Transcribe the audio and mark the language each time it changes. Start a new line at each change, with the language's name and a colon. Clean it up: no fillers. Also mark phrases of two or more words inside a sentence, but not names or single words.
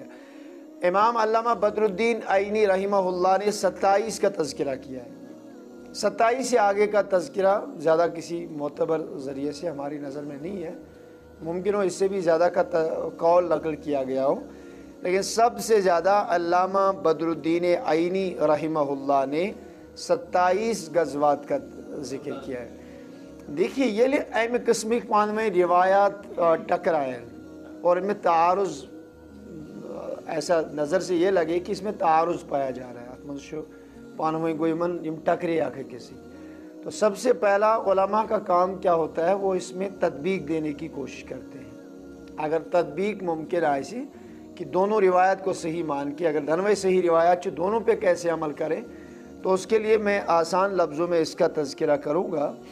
Urdu: امام علامہ بدر الدین عینی رحمہ اللہ نے 27 کا تذکرہ کیا ہے، 27 سے آگے کا تذکرہ زیادہ کسی معتبر ذریعے سے ہماری نظر میں نہیں ہے، ممکن ہو اس سے بھی زیادہ کا قول نقل کیا گیا ہو، لیکن سب سے زیادہ علامہ بدر الدین عینی رحمہ اللہ نے 27 غزوات کا ذکر کیا ہے۔ دیکھیے یہ اہم قسمک پان میں روایات ٹکرائیں اور ان میں تعارض ایسا نظر سے یہ لگے کہ اس میں تعارض پایا جا رہا ہے
Kashmiri: اتمنشو پانویں گویمن یم ٹکرے
Urdu: آکے کسی. تو سب سے پہلا علماء کا کام کیا ہوتا ہے, وہ اس میں تطبیق دینے کی کوشش کرتے ہیں. اگر تطبیق ممکن آئے کہ دونوں روایت کو صحیح مان کے اگر
Kashmiri: دنوے صحیح روایات چھ
Urdu: دونوں پہ کیسے عمل کریں, تو اس کے لیے میں آسان لفظوں میں اس کا تذکرہ کروں گا.